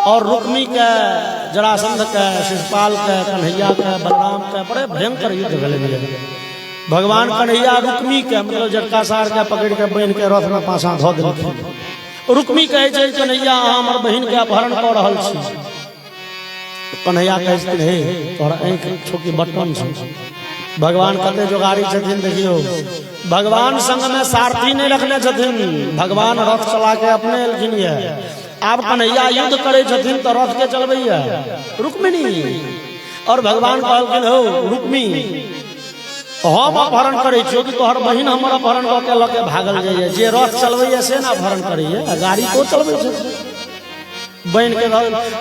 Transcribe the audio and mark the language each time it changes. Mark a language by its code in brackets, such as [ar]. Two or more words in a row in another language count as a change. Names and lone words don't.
[mai] और रुक्मी के जरासंध के शिशुपाल के कन्हैया के बलराम के बड़े भयंकर युद्ध भेले। भगवान कन्हैया रुक्मी के मतलब जटका सार के पकड़ के बहन के रथ में पाछा धो देलखिन। रुक्मी कहे छे कन्हैया हमर बहन के अपहरण कर रहल छी। कन्हैया कहे छे हे तोहर आंख छोकी बटन छ। भगवान कते जोगारी छथिन देखियो। भगवान संग में सारथी नहीं रखने छथिन। भगवान रथ चला के अपने एलखिन है। आप कन्हैया युद्ध करे छथिन तो रथ के चलबैया रुक्मिणी। और भगवान कहलखिन हो रुक्मी हम अपहरण करे छो कि तोहर बहिन हमर अपहरण क के लके भागल जाइए। जे रथ चलबैया से ना अपहरण करिए, गाड़ी को चलबै छे बहन के।